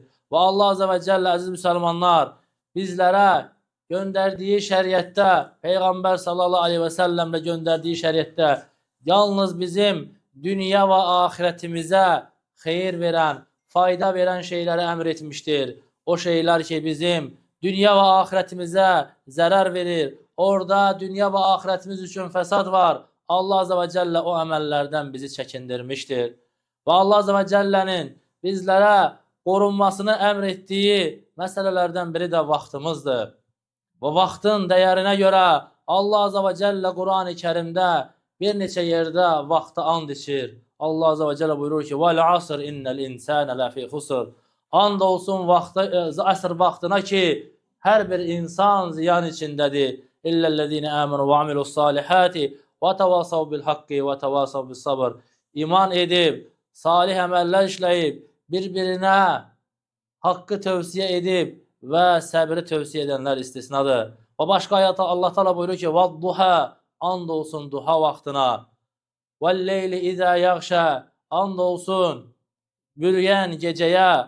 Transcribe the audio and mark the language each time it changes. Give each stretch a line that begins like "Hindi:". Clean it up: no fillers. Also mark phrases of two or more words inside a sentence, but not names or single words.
Azerbaijani: Və Allah
Arabic: عز وجل,
Azerbaijani: əziz müsəlmanlar, bizlərə göndərdiyi şəriətdə, Peyğəmbər
Arabic: صلى الله عليه وسلم
Azerbaijani: göndərdiyi şəriətdə yalnız bizim dünya və axirətimizə xeyir verən, fayda verən şeyləri əmr etmişdir. O şeylər ki, bizim dünya və axirətimizə zərər verir, orada dünya və axirətimiz üçün fəsad var, Allah
Arabic: عز وجل
Azerbaijani: o əməllərdən bizi çəkindirmişdir. Və Allah
Arabic: عز وجل'nin
Azerbaijani: bizlərə qorunmasını əmr etdiyi məsələlərdən biri də vaxtımızdır. Və vaxtın dəyərinə görə Allah
Arabic: عز وجل
Azerbaijani: Quran-ı Kerimdə bir neçə yerdə vaxtı and içir. Allah
Arabic: عز وجل
Azerbaijani: buyurur ki:
Arabic: "والعصر إن الإنسان لفي خسر."
Azerbaijani: And olsun əsr vaxtına ki, hər bir insan ziyan içindədir.
Arabic: إلا الذين آمنوا وعملوا الصالحات وتواصوا بالحق وتواصوا بالصبر.
Azerbaijani: İman edib, salih əməllər işləyib, bir-birinə haqqı tövsiyə edib və səbri tövsiyə edənlər istisnadır. Və başqa ayətdə Allah Teala buyurur ki: "Vadduha", and olsun duha vaxtına.
Arabic: "والليل إذا يغشى",
Azerbaijani: and olsun bürüyən gecəyə.